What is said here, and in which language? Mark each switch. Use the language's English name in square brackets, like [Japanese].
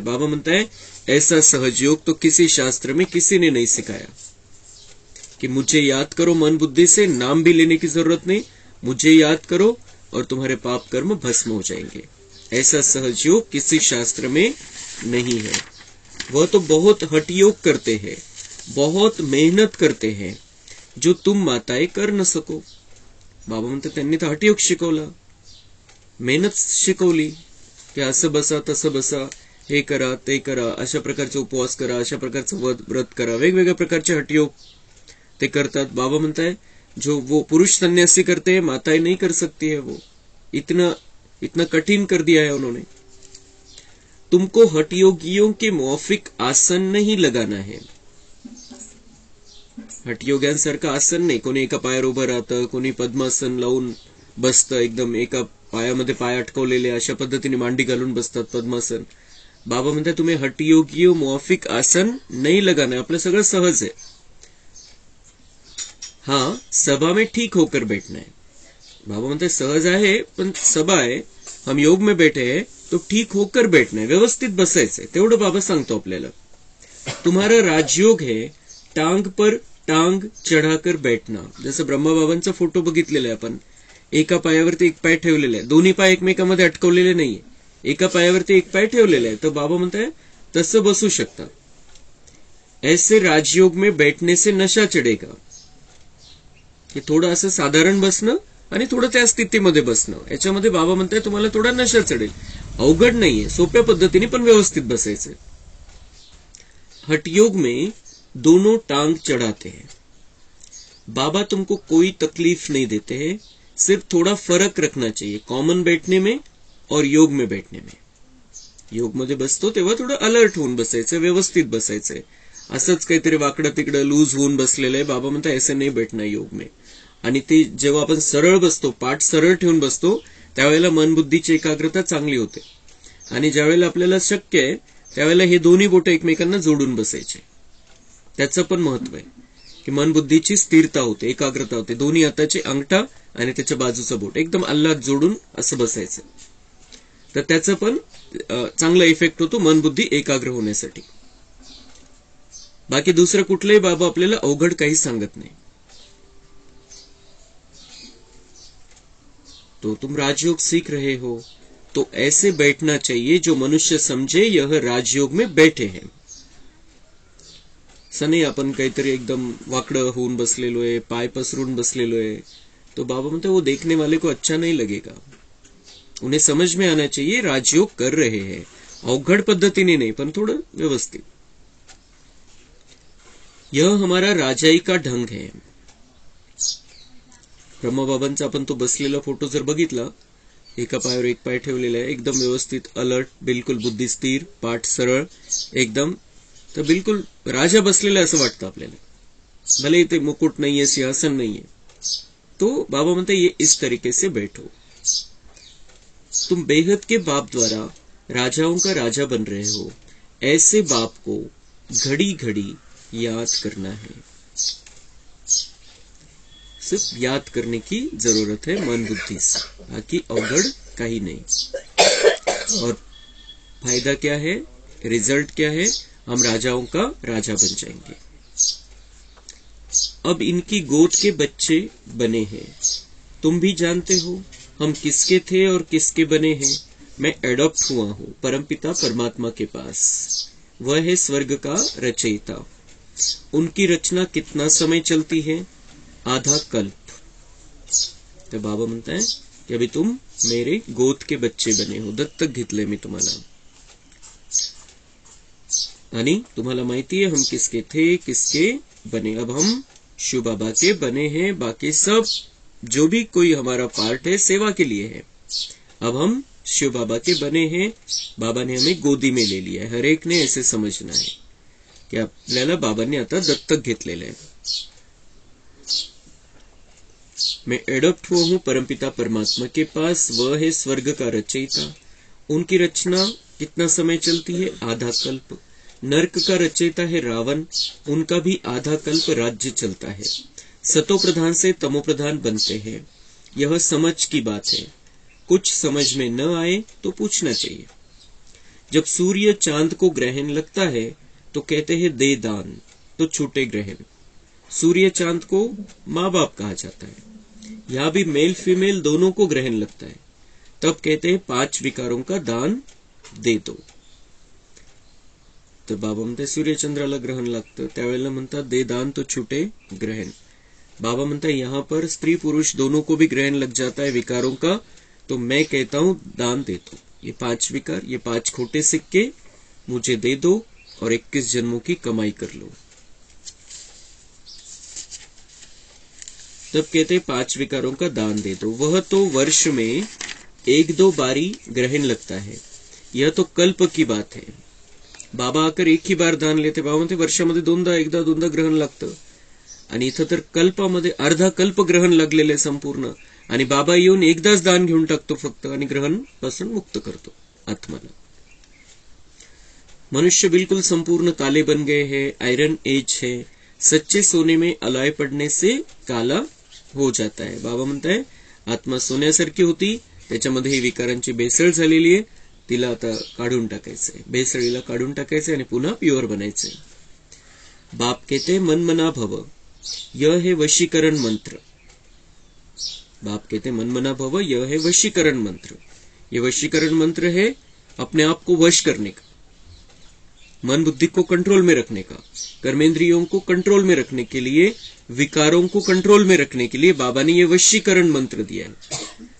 [Hindi] बाबा म्हणता है ऐसा सहज योग तो किसी शास्त्र में किसी ने नहीं सिखाया कि मुझे याद करो मन बुद्धि से, नाम भी लेने की जरूरत नहीं, मुझे याद करो और तुम्हारे पाप कर्म भस्म हो जाएंगे. ऐसा सहज योग किसी शास्त्र में नहीं है. वह तो बहुत हठ योग करते हैं, बहुत मेहनत करते हैं जो तुम माताएं कर न सको. [Marathi] बाबा म्हणतात त्यांनी तर हठयोग शिकवला, मेहनत शिकवली की असं बसा तसं बसा, हे करा ते करा, अशा प्रकारचे उपवास करा, अशा प्रकारचं व्रत करा, वेगवेगळ्या प्रकारचे हठयोग ते करतात. [Hindi] बाबा म्हणताय जो वो पुरुष सन्यासी करते हैं माताएं नहीं कर सकती है. वो इतना कठिन कर दिया है उन्होंने. तुमको हठयोगियों के मुआफिक आसन नहीं लगाना है. [Marathi] हठयोग्यांसारखं आसन नाही. कोणी एका पायावर उभं राहतं, कोणी पद्मासन लावून बसतं, एकदम एका पायामध्ये पाय अटकवलेले अशा पद्धतीने मांडी घालून बसतात पद्मासन. बाबा म्हणतात तुम्ही [Hindi] हठयोगियों मुआफिक आसन नहीं लगाना है. [Marathi] आपलं सगळं सहज आहे. [Hindi] हाँ, सभा में ठीक होकर बैठना है. [Marathi] बाबा म्हणते सहज आहे पण सभा आहे, [Hindi] हम योग में बैठे हैं तो ठीक होकर बैठना है, [Marathi] व्यवस्थित बसायचंय, तेवढं बाबा सांगतो आपल्याला. [Hindi] तुम्हारा राजयोग है टांग पर टांग चढाकर बैठना. [Marathi] जसं ब्रह्माबाबांचा फोटो बघितलेला आहे आपण, एका पायावरती एक पाय ठेवलेला आहे, दोन्ही पाय एकमेकांमध्ये अटकवलेले नाहीये, एका पायावरती एक पाय ठेवलेला आहे. तर बाबा म्हणताय तसं बसू शकता. [Hindi] ऐसे राजयोग में बैठने से नशा चढेगा. [Marathi] हे थोडं असं साधारण बसणं आणि थोडं त्या स्थितीमध्ये बसणं, याच्यामध्ये बाबा म्हणताय तुम्हाला थोडा नशा चढेल. अवघड नाहीये, सोप्या पद्धतीने पण व्यवस्थित बसायचंय. [Hindi] हठयोग में दोनों टांग चढ़ाते हैं. बाबा तुमको कोई तकलीफ नहीं देते हैं, सिर्फ थोड़ा फरक रखना चाहिए कॉमन बैठने में और योग में बैठने में. [Marathi] योग मध्ये बसतो तेव्हा थोडं अलर्ट होऊन बसायचं, व्यवस्थित बसायचंय. असंच काहीतरी वाकडं तिकडं लूज होऊन बसलेलं आहे. बाबा म्हणता [Hindi] ऐसे नाही बैठना योग में. [Marathi] आणि ते जेव्हा आपण सरळ बसतो, पाठ सरळ ठेवून बसतो, त्यावेळेला मन बुद्धीची एकाग्रता चांगली होते. आणि ज्यावेळेला आपल्याला शक्य आहे त्यावेळेला हे दोन्ही बोट एकमेकांना जोडून बसायचे. त्याचं पण महत्व आहे की मन बुद्धीची स्थिरता होते, एकाग्रता होते. दोन्ही हाताचे अंगठा आणि त्याच्या बाजूचा बोट एकदम अल्लात जोडून असं बसायचं. तर त्याचं पण चांगला इफेक्ट होतो मन बुद्धी एकाग्र होण्यासाठी. बाकी दुसरं कुठलंही बाबा आपल्याला अवघड काही सांगत नाही. [Hindi] तो तुम राजयोग सीख रहे हो तो ऐसे बैठना चाहिए जो मनुष्य समझे यह राजयोग में बैठे हैं. [Marathi] सने आपण काहीतरी एकदम वाकडं होऊन बसलेलो आहे, पाय पसरून बसलेलो आहे, तो बाबा म्हणते [Hindi] वो देखने वाले को अच्छा नहीं लगेगा. उन्हें समझ में आना चाहिए राजयोग कर रहे हैं, [Marathi] अवघड पद्धतीने नहीं पण थोडं व्यवस्थित. [Hindi] यह हमारा राजाई का ढंग है. [Marathi] ब्रह्मबाबांचा आपण तो बसलेला फोटो जर बघितला एका पायावर एक पाय ठेवलेला आहे, एकदम व्यवस्थित, अलर्ट, बिलकुल बुद्धी स्थिर, पाठ सरळ एकदम. तर बिलकुल राजा बसलेला असं वाटतं आपल्याला, भले इथे मुकुट नाहीये, सिंहासन नाहीये. [Hindi] तो बाबा म्हणते ये इस तरीके से बैठो. तुम बेहद के बाप द्वारा राजाओं का राजा बन रहे हो. ऐसे बाप को घड़ी घड़ी याद करना है. सिर्फ याद करने की जरूरत है मन बुद्धि से, बाकी अवगढ़ काही नहीं. और फायदा क्या है, रिजल्ट क्या है, हम राजाओं का राजा बन जाएंगे. अब इनकी गोद के बच्चे बने हैं. तुम भी जानते हो हम किसके थे और किसके बने हैं. मैं एडॉप्ट हुआ हूं परमपिता परमात्मा के पास. वह है स्वर्ग का रचयिता. उनकी रचना कितना समय चलती है, आधा कल्प. तो बाबा म्हणता है की अभी तुम मेरे गोद के बच्चे बने हो, [Marathi] दत्तक घेतले मी तुम्हाला. आणि तुम्हाला माहिती [Hindi] है हम किसके थे, किसके बने. अब हम शिव बाबा के बने हैं. बाकी सब जो भी कोई हमारा पार्ट है सेवा के लिए है. अब हम शिव बाबा के बने हैं. बाबा ने हमें गोदी में ले लिया है. हर एक ने ऐसे समझना है की [Marathi] आपल्याला बाबांनी आता दत्तक घेतलेलं आहे. [Hindi] मैं एडॉप्ट हुआ हूं परमपिता परमात्मा के पास. वह है स्वर्ग का रचयिता. उनकी रचना कितना समय चलती है, आधा कल्प. नरक का रचयिता है रावण. उनका भी आधा कल्प राज्य चलता है. सतो प्रधान से तमो प्रधान बनते हैं. यह समझ की बात है. कुछ समझ में न आए तो पूछना चाहिए. जब सूर्य चांद को ग्रहण लगता है तो कहते हैं दे दान, तो छूटे ग्रहण. सूर्य चांद को माँ बाप कहा जाता है. यहाँ भी मेल फीमेल दोनों को ग्रहण लगता है. तब कहते हैं 5 विकारों का दान दे दो. [Marathi] तर बाबा म्हणतात सूर्यचंद्राला ग्रहण लागतं, त्यावेळेला म्हणतात [Hindi] दे दान तो छूटे ग्रहण. बाबा म्हणतात यहाँ पर स्त्री पुरुष दोनों को भी ग्रहण लग जाता है विकारों का. तो मैं कहता हूं दान दे दो. ये 5 विकार, ये 5 खोटे सिक्के मुझे दे दो और 21 जन्मों की कमाई कर लो. तब कहते 5 विकारों का दान दे दो. वह तो वर्ष में 1-2 बारी ग्रहण लगता है. यह तो कल्प की बात है. बाबा आकर एक ही बार दान लेते. [Marathi] बाबा म्हणते वर्षामध्ये एकदा दोनदा ग्रहण लागतं. आणि इथं तर कल्पामध्ये अर्धा कल्प ग्रहण लागलेलं आहे संपूर्ण. आणि बाबा येऊन एकदाच दान घेऊन टाकतो फक्त आणि ग्रहण पासून मुक्त करतो आत्माला. [Hindi] मनुष्य बिल्कुल संपूर्ण काले बन गए हैं. आयरन एज है. सच्चे सोने में अलाय पडने से काला हो जाता है. [Marathi] बाबा म्हणताय आत्मा सोन्यासारखी होती, त्याच्यामध्ये ही विकारांची भेसळ झालेली आहे. तिला आता काढून टाकायचंय, भेसळीला काढून टाकायचंय आणि पुन्हा प्युअर बनायचंय. [Hindi] बाप कहते मन मना भव, यह है वशीकरण मंत्र. बाप कहते मन मना भव, यह है वशीकरण मंत्र. ये वशीकरण मंत्र है अपने आप को वश करने का, मन बुद्धि को कंट्रोल में रखने का, कर्मेंद्रियों को कंट्रोल में रखने के लिए, विकारों को कंट्रोल में रखने के लिए बाबा ने ये वशीकरण मंत्र दिया है.